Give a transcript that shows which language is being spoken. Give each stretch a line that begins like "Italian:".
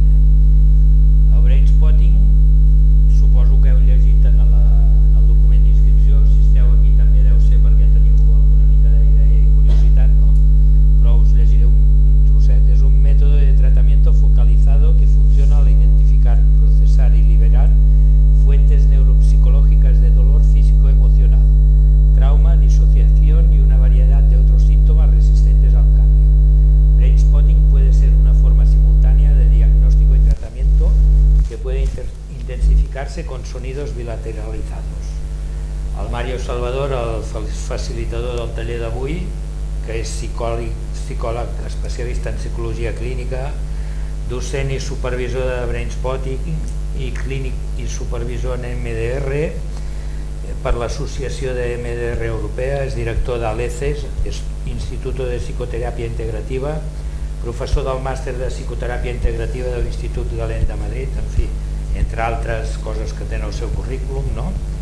Catalan: El Brainspotting suposo que heu llegit en el document d'inscripció. Si esteu aquí també deu ser perquè teniu alguna mica d'idea i curiositat, ¿no? Però us llegiré un trosset. És un mètode de
Spanish: tratamiento focalizado que funciona al identificar, procesar y liberar fuentes neuropsicológicas de dolor físico-emocional, trauma, disociación y una variedad de otros síntomas resistentes al cambio. Brainspotting puede ser una forma simultánea de diagnóstico y tratamiento que puede intensificarse con sonidos bilateralizados.
Catalan: El Mario Salvador, el facilitador del taller d'avui, que és psicòleg especialista en psicologia clínica, docent i supervisor de Brainspotting i clínic i supervisor en MDR per l'Associació de MDR Europea, és director d'ALECES, Instituto de Psicoteràpia Integrativa, professor del màster de Psicoteràpia Integrativa de l'Institut Galén de Madrid, en fi, entre altres coses que té en el seu currículum, no?